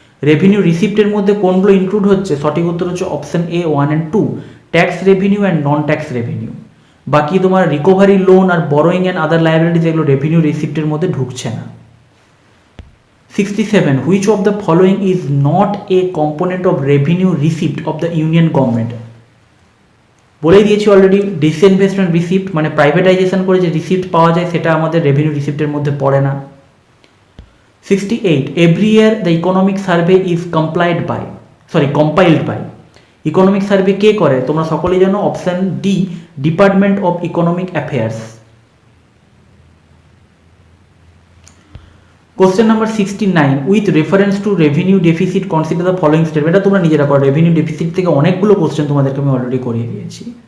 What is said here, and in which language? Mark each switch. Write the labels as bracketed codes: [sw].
[bn] Revenue রিসিপ্টের মধ্যে কোনগুলো include হচ্ছে? সঠিক উত্তর হচ্ছে option A 1 and 2, [en] Tax revenue and non tax revenue. [bn] বাকি তোমার recovery loan আর borrowing and other liabilities এগুলো রেভিনিউ রিসিপ্টের মধ্যে ঢুকছে না। 67. [en] Which of the following is not a component of revenue receipt of the union government? [bn] বলেই দিয়েছি already, disinvestment receipt মানে privatisation করে যে রিসিপ্ট পাওয়া যায় সেটা আমাদের রেভিনিউ রিসিপ্টের মধ্যে পড়ে না। 68. [en] Every year the economic survey is compiled by [bn] economic survey কে করে? তোমরা সকলেই জানো option D, department of economic affairs. [en] Question number 69. With reference to revenue deficit consider the following step. [bn] এটা তোমরা নিজেরা করো, রেভিনিউ ডেফিসিট থেকে অনেকগুলো কোশ্চেন তোমাদেরকে আমি অলরেডি করিয়ে দিয়েছি।